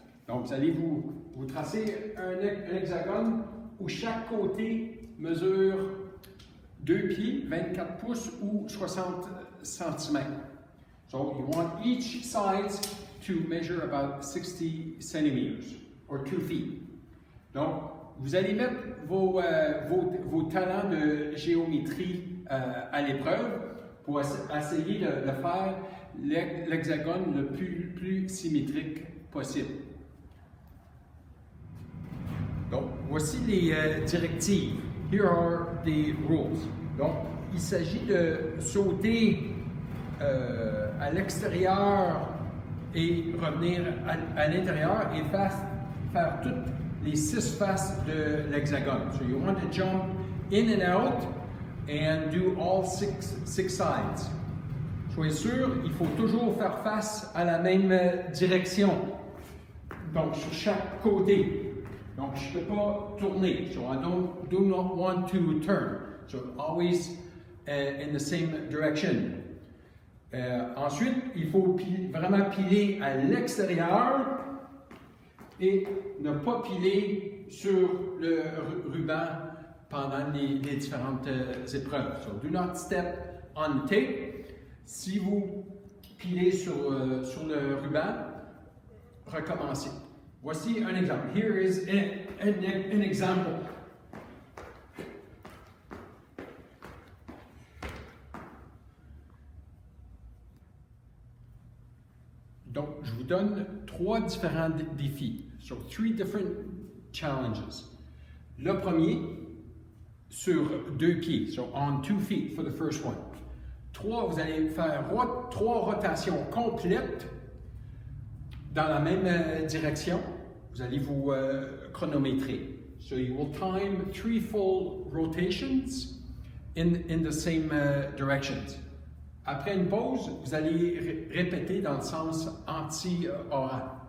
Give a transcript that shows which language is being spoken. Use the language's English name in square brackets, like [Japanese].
[French] Donc, vous allez vous tracer un hexagone où chaque côté mesure 2 pieds, 24 pouces ou 60 cm. [English] So, you want each side to measure about 60 centimeters or 2 feet. [French] Donc, vous allez mettre vos talents de géométrie à l'épreuve pour essayer de faire l'hexagone le plus symétrique possible. Donc, voici les directives. [English] Here are the rules. [French] Donc, il s'agit de sauter à l'extérieur et revenir à l'intérieur et faire toutes les 6 faces de l'hexagone. [English] So you want to jump in and out and do all six sides. [French] Soyez sûr, il faut toujours faire face à la même direction. Donc, sur chaque côté. Donc, je ne peux pas tourner. [English] So I do not want to turn. So always in the same direction. [French] Ensuite, il faut vraiment piler à l'extérieur et ne pas piler sur le ruban pendant les différentes épreuves. [English] So, do not step on the tape. [French] Si vous pilez sur le ruban, recommencez. Voici un exemple. [English] Here is an example. [French] Donc, je vous donne 3 différents défis. [English] So, 3 different challenges. [French] Le premier, sur 2 pieds. [English] So, on 2 feet for the first one. [French] 3, vous allez faire 3 rotations complètes dans la même direction. Vous allez vous chronométrer. [English] So, you will time 3 full rotations in the same directions. [French] Après une pause, vous allez répéter dans le sens anti-orant.